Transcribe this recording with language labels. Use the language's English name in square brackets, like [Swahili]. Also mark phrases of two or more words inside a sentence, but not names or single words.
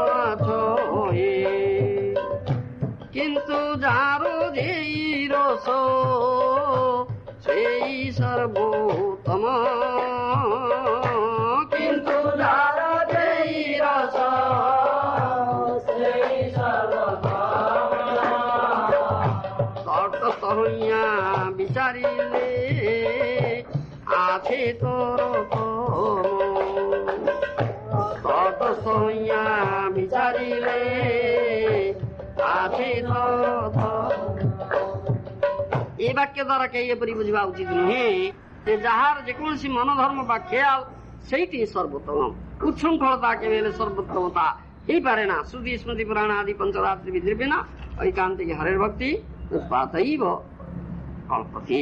[Bangla] কিন্তু যার যেই রস সেই সর্বোত্তম কিন্তু যার যেই রস সেই সর্বোত্তম তটস্থ হইয়া বিচারিলে আছে তোর তটস্থ হইয়া বিচারিলে আছে [Odia] ଏ ବାକ୍ୟ ଦ୍ୱାରା କେହି ଏପରି ବୁଝିବା ଉଚିତ ନୁହେଁ ଯେ ଯାହାର ଯେକୌଣସି ମନୋଧର୍ମ ବା ଖେୟାଲ ସେଇଠି ସର୍ବୋତ୍ତମ। ଉଚ୍ଛୃଙ୍ଖଳତା କେବେ ହେଲେ ସର୍ବୋତ୍ତମତା ହେଇପାରେ ନା। [Sanskrit] ଶ୍ରୁତି ସ୍ମୃତି ପୁରାଣ ଆଦି ପଞ୍ଚରାତ୍ରି ବିଧି ବିନା ଐକାନ୍ତିକ ହରେର ଭକ୍ତି ଉତ୍ପାତୈବ କଳ୍ପତି।